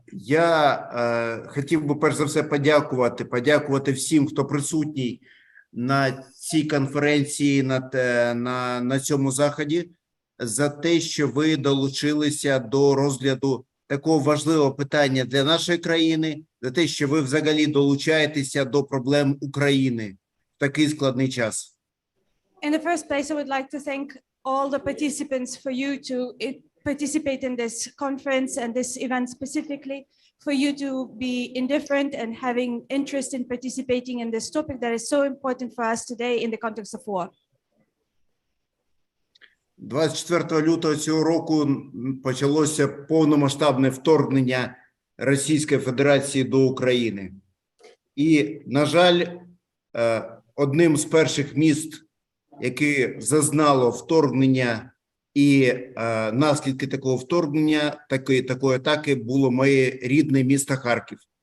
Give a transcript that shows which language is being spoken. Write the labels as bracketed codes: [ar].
[uk] Я хотів би перш за все подякувати всім, хто присутній на цій конференції, на цьому заході, за те, що ви долучилися до розгляду такого важливого питання для нашої країни, за те, що ви взагалі долучаєтеся до проблем України в такий складний час. [en] In the first place, I would like to thank all the participants for you to participate in this conference and this event specifically, for you to be indifferent and having interest in participating in this topic that is so important for us today in the context of war. [uk] 24 лютого цього року почалося повномасштабне вторгнення Російської Федерації до України. І, на жаль, одним з перших міст, яке зазнало вторгнення і наслідки такого вторгнення, такої атаки, було моє рідне місто Харків.